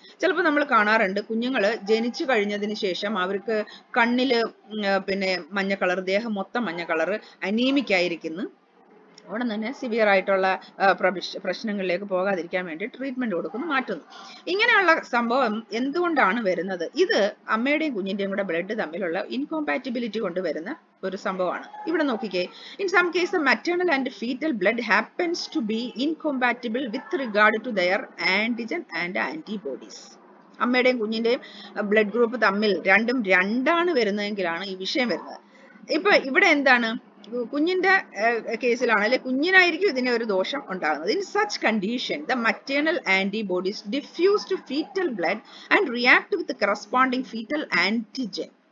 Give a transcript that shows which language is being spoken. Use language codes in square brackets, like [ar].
[ml] ചിലപ്പോൾ നമ്മൾ കാണാറുണ്ട്, കുഞ്ഞുങ്ങള് ജനിച്ചു കഴിഞ്ഞതിന് ശേഷം അവർക്ക് കണ്ണില് പിന്നെ മഞ്ഞ കളർ, ദേഹം മൊത്തം മഞ്ഞ കളർ, അനീമിക് ആയിരിക്കുന്നു. അവിടെ തന്നെ സിവിയർ ആയിട്ടുള്ള പ്രശ്നങ്ങളിലേക്ക് പോകാതിരിക്കാൻ വേണ്ടി ട്രീറ്റ്മെന്റ് കൊടുക്കുന്നു, മാറ്റുന്നു. ഇങ്ങനെയുള്ള സംഭവം എന്തുകൊണ്ടാണ് വരുന്നത്? ഇത് അമ്മയുടെയും കുഞ്ഞിന്റെയും കൂടെ ബ്ലഡ് തമ്മിലുള്ള ഇൻകോമ്പാറ്റിബിലിറ്റി കൊണ്ട് വരുന്ന ഒരു സംഭവമാണ്. ഇവിടെ നോക്കിക്കേ, [en] In some case maternal and fetal blood happens to be incompatible with regard to their antigen and antibodies. [ml] അമ്മയുടെയും കുഞ്ഞിന്റെയും ബ്ലഡ് ഗ്രൂപ്പ് തമ്മിൽ രണ്ടും രണ്ടാണ് വരുന്നതെങ്കിലാണ് ഈ വിഷയം വരുന്നത്. ഇപ്പൊ ഇവിടെ എന്താണ്? കുഞ്ഞിന്റെ കേസിലാണ്, അല്ലെ കുഞ്ഞിനായിരിക്കും ഇതിനെ ഒരു ദോഷം ഉണ്ടാകുന്നത്. [en] In such condition the maternal antibodies diffuse to fetal blood and react with corresponding fetal antigen.